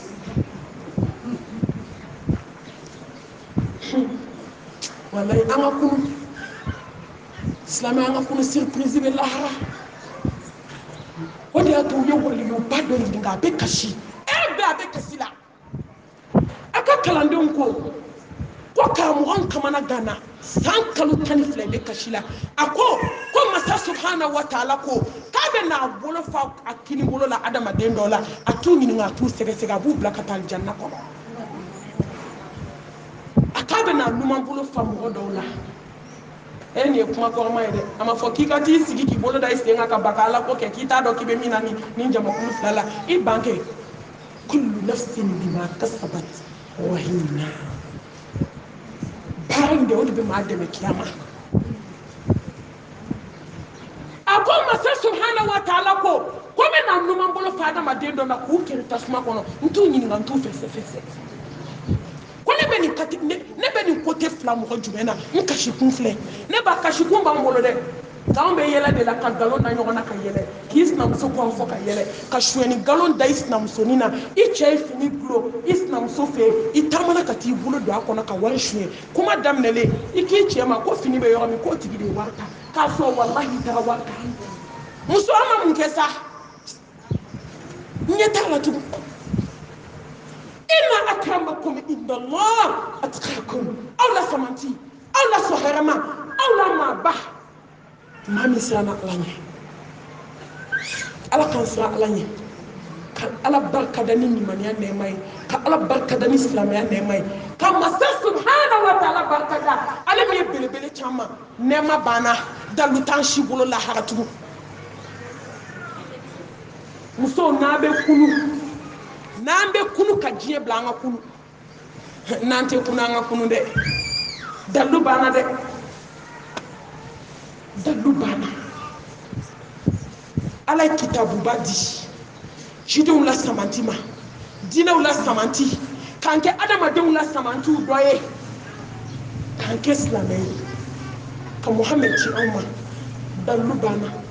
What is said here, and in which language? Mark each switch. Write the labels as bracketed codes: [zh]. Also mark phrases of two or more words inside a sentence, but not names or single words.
[bm] walayi an ka kunu silamɛ an ka kunu surprise bɛ lahara o de y'a to u ye waliyuba dɔ ɲininka a bɛ kasi bɛɛ a bɛ kasi la a ka kalandenw ko karamɔgɔ kamana gana san kalo 12 bɛ kasi la a ko masa [ar] سبحانه وتعالى [bm] ko k'a bɛ n'a bolo fa a kini bolo la adamaden dɔ la a t'u ɲininka a t'u sɛgɛsɛgɛ a b'u bila ka taa aljanna kɔnɔ a k'a bɛ n'a numan bolo fa mɔgɔ dɔw la nin ye kuma kɔrɔma ye dɛ a ma fɔ k'i ka t'i sigi k'i bolo da i sen kan ka baka ala ko kɛ k'i t'a dɔn k'i bɛ min na ni jamakulu fila la i ban kɛ [ar] كل نفس بما كسبت رهينة [bm] baara in de o de bɛ maa dɛmɛ kiyama a ko masa [ar] سبحانه وتعالى [bm] ko bɛ na numan bolo fa adamaden dɔ la k'u kɛrɛ tasuma kɔnɔ n t'u ɲininka n t'u fɛsɛfɛsɛ ko ne bɛ nin kote fila mɔgɔ jumɛn na n kasikun filɛ ne ba kasikun b'an bolo dɛ k'anw bɛ yɛlɛ de la ka nkalon da ɲɔgɔn na ka yɛlɛ k'i sinamuso kɔn fɔ ka yɛlɛ ka suyɛni nkalon da i sinamusonin na i cɛ ye fini gulon i sinamuso fɛ i taamana ka t'i bolo don a kɔnɔ ka wari suyɛn kuma daminɛlen i k'i cɛ ma ko fini bɛ yɔrɔ min k'o tigi de ye wari ta k'a sɔrɔ walahi i taara wari ta muso an ma mun kɛ sa n ɲɛ t'a la tugun [ar] إن أكرمكم عند الله أتقاكم [bm] aw la samanti aw la sɔhɛrɛma aw la maaba maa min siranna ala ɲɛ ala k'an siran ala ɲɛ ka ala barikada ni ɲumaniya nɛɛma ye ka ala barikada ni silamɛya nɛɛma ye ka masa [ar] سبحانه وتعالى [bm] barikada ale min ye belebele caman nɛɛma banna dalu t'an si bolo lahara tugun musow n'an bɛ kunu ka diɲɛ bila an ka kunu n'an tɛ kunu an ka kunu dɛ dalu banna dɛ dalu banna ala ye kitabuba di cidenw la samanti ma dinɛw la samanti k'an kɛ adamadenw la samantiw dɔ ye k'an kɛ silamɛ ye ka muhamɛd ci anw ma dalu banna